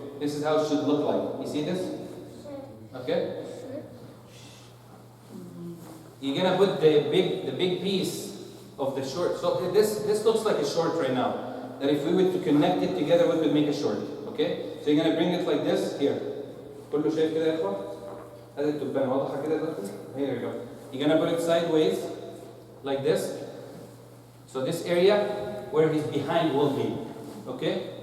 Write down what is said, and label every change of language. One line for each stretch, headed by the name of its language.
English: This is how it should look like. You see this? Okay. You're gonna put the big piece of the short. So this looks like a short right now. That if we were to connect it together, we could make a short. Okay. So you're gonna bring it like this here.
Arabic: كله شايف كده يا اخوان؟ هذه التبانة واضحة كده دلوقتي؟
English: Here you go. You're gonna put it sideways like this. So this area where his behind will be, okay?